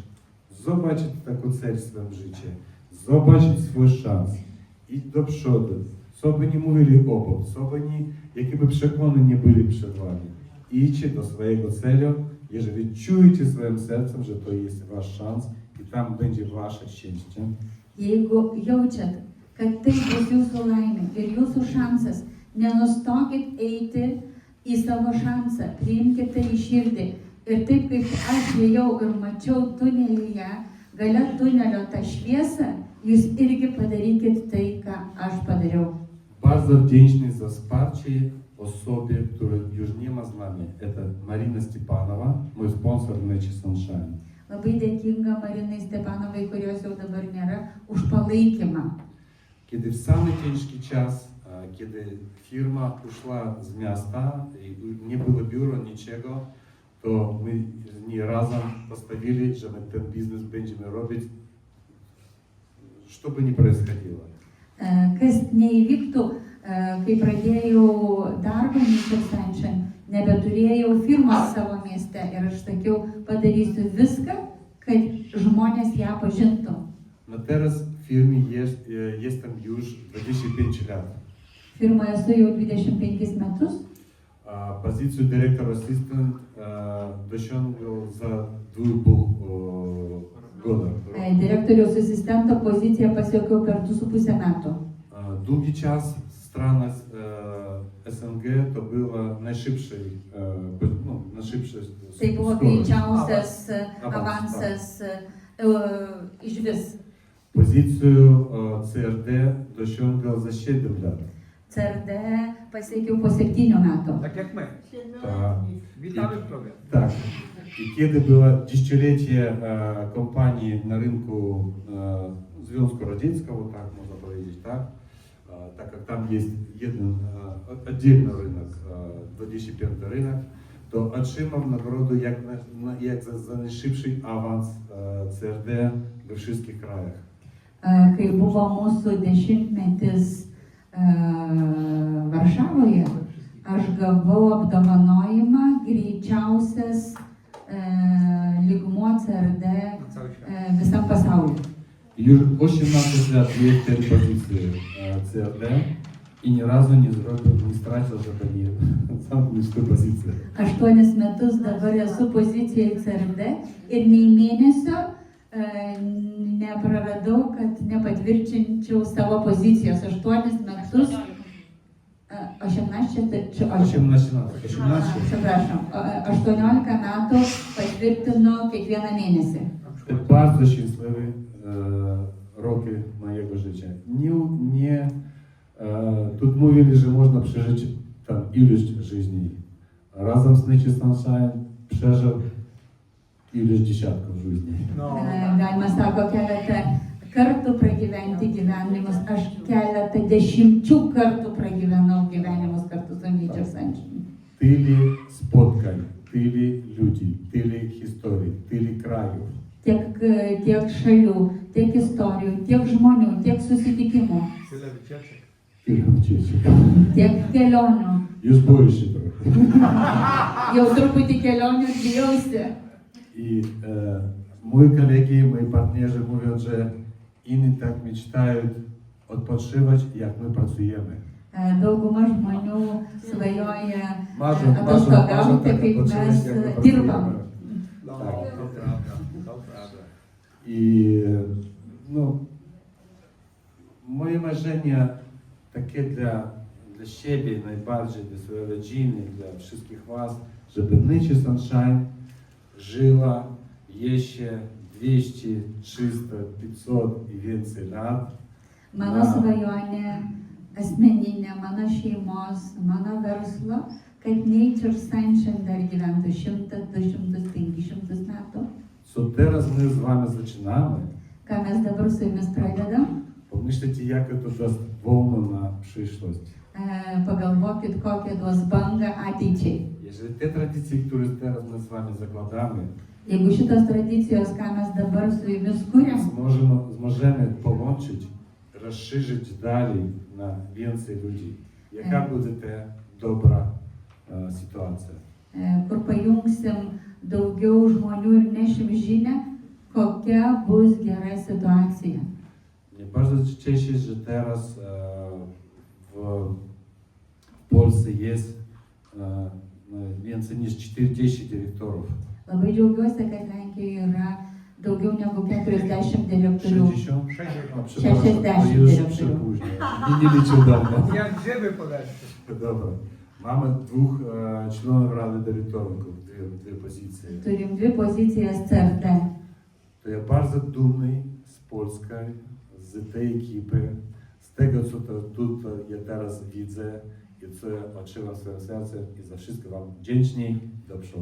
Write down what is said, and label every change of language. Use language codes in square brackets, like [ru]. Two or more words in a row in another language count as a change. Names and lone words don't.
[pl] Zobaczyć taką cel w swoim życiu, zobaczyć swój szans, iść do przodu, co by nie mówili obok, co by nie, jakie by przekłony nie byli przed wami. Idźcie do swojego celu, jeżeli czujecie swoim sercem, że to jest wasz szans i tam będzie wasze szczęście. [lt] Jeigu jaučiat, kad tai bus jūsų laimė ir jūsų šansas, nenustokit eiti į savo šansą, priimkite tai į širdį Ir taip kaip aš ėjau ir mačiau tunelyje, gale tunelio tą šviesą, jūs irgi padarykit tai, ką aš padariau. [pl] Bardzo wdzięczny za wsparcie osobie, której już nie ma z nami. Это Marina Stepanova, mój sponsor w Nature Sunshine. [lt] Labai dėkinga Marinai Stepanovai, kurios jau dabar nėra, už palaikymą. [pl] Kiedy w samый ciężki czas, kiedy firma uszła z miasta i nie było biura, niczego, to my z niej razem postawili, że my ten biznes będziemy robić, co by nie происходило. [lt] Kas neįvyktų, kai pradėjau darbą Nature Sunshine, nebeturėjau firmos savo mieste ir aš sakiau, padarysiu viską, kad žmonės ją pažintų. [pl] No teraz w firmie jestem już 25 lat. [lt] Firmoje esu jau 25 metus. [pl] Pozycję dyrektor asystent dosiągnął za 2,5 года. [lt] Direktoriaus asistento poziciją pasiekiau per 2,5 metų. [pl] Długi czas strona SNG to była najszybszej [lt] Tai buvo greičiausias avansas iš vis. [pl] Pozycję CRD dosiągnął za 7 lat. [lt] CRD pasiekiau po 7 metų. [pl] Tak jak my. Tak. Witamy w programie. Tak. I kiedy było dziesięciolecie kompanii na rynku Związku Radzieckiego, tak można powiedzieć, tak? Tak jak tam jest jeden oddzielny rynek, 25 rynek, to otrzymał nagrodę jak za najszybszy awans CRD we wszystkich krajach. [lt] Kai buvo mūsų 10-metis Varšavoje, aš gavau apdovanojimą greičiausias lygmuo CRD visam pasauliu. [pl] Już 18 lat jest w tej pozycji CRD i nie razu nie stracił, żeby nie zamknąć tę pozycję. [lt] 8 metus dabar esu pozicijoje CRD ir nei mėnesio nepraradau, kad nepatvirtinčiau savo pozicijos. 8 metus. 18, [pl] czy 18 lat. [lt] Przepraszam, 18 metų patvirtino kiekvieną mėnesį. [pl] To bardzo szczęśliwy roki mojego życia. Tu mówili, że można przeżyć tam ilość żyzni. Razem z Nature Sunshine przeżył ilość dziesiątków żyzni. No. [lt] Galima sako keletą kartų pragyventi gyvenimus. Aš keletą dešimčių kartų pragyvenau gyvenimus kartu su Nature Sunshine. [pl] Tyle spotkań, tyle ludzi, tyle historii, tyle krajów. [lt] Tiek šalių, tiek istorijų, tiek žmonių, tiek susitikimų, [pl] Tyle wycieczek. Tyle ucieczek. [lt] tiek kelionių. Już boję się trochę. Jau truputį kelionių bijausi. [pl] I moi kolegi, moi partnerzy mówią, że inni tak mечтают odpoczywać, jak my pracujemy. [lt] Dauguma žmonių svajoja [pl] Marzą [lt] atostogauti, [pl] tak [lt] kaip [pl] odpoczywać, [lt] mes [pl] jak my [lt] dirbam. [pl] pracujemy. No, Tak. to prawda, to prawda. I no, moje marzenia takie dla siebie najbardziej, dla swojej rodziny, dla wszystkich was, żeby Nature Sunshine żyła jeszcze 200, 300, 500 i więcej lat. [lt] Mano svajonė asmeninė, mano šeimos, mano verslo, kad Nature Sunshine dar gyventų 100, 200, 500 metų. [pl] Co teraz my z wami zaczynamy, [lt] Ką mes dabar su jumis pradedam, [pl] pomyślcie, jak to даст wolno na przyszłość. [lt] pagalvokit, kokią duos bangą ateičiai. [pl] Jeżeli te tradycje, które teraz my z wami zakładamy, [lt] Jeigu šitos tradicijos, ką mes dabar su jumis kuriam, [pl] możemy połączyć, rozszerzyć dalej na więcej ludzi. Jaka będzie ta dobra sytuacja? [lt] Kur pajungsim daugiau žmonių ir nešim žinę, kokia bus gera situacija. [pl] Mnie bardzo cieszy, że teraz w Polsce jest więcej niż 40 dyrektorów. [lt] Labai džiaugiuosi, kad Lenkijoje yra daugiau negu 40 direktorių. [pl] 60? 60. No, przepraszam, 60 to już dyrektorów. przepóźnię. Nie liczył dawno. Jak grzyby podeszły. Dobra. Mamy dwóch członków Rady Dyrektorów, dwie pozycje. [lt] Turim dvi pozicijas CRD. [pl] To ja bardzo dumny z Polski, z tej ekipy, z tego, co to тут ja teraz widzę i co ja odczuwam w swoim sercu i za wszystko Wam wdzięczny do przodu.